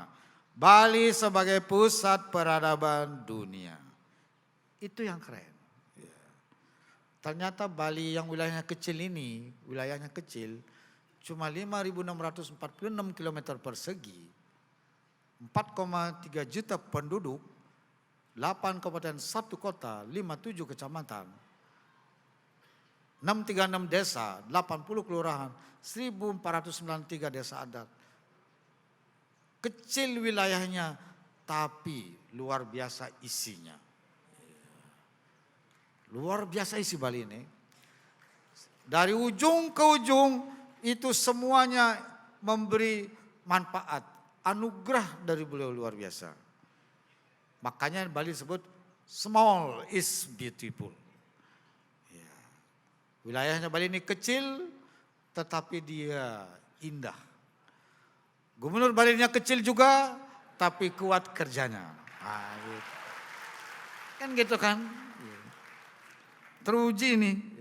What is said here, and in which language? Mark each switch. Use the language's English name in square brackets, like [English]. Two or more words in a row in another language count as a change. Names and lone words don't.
[Indonesian] Bali sebagai pusat peradaban dunia. Itu yang keren. Ya. Ternyata Bali yang wilayahnya kecil ini, wilayahnya kecil, cuma 5.646 km persegi, 4,3 juta penduduk, 8 kabupaten 1 kota, 57 kecamatan, 636 desa, 80 kelurahan, 1.493 desa adat. Kecil wilayahnya, tapi luar biasa isinya. Luar biasa isi Bali ini. Dari ujung ke ujung, itu semuanya memberi manfaat, anugerah dari beliau luar biasa. Makanya Bali disebut [English] small is beautiful. [Indonesian] Ya. Wilayahnya Bali ini kecil, tetapi dia indah. Gubernur Bali-nya kecil juga, tapi kuat kerjanya. Gitu. Kan gitu kan. Teruji nih.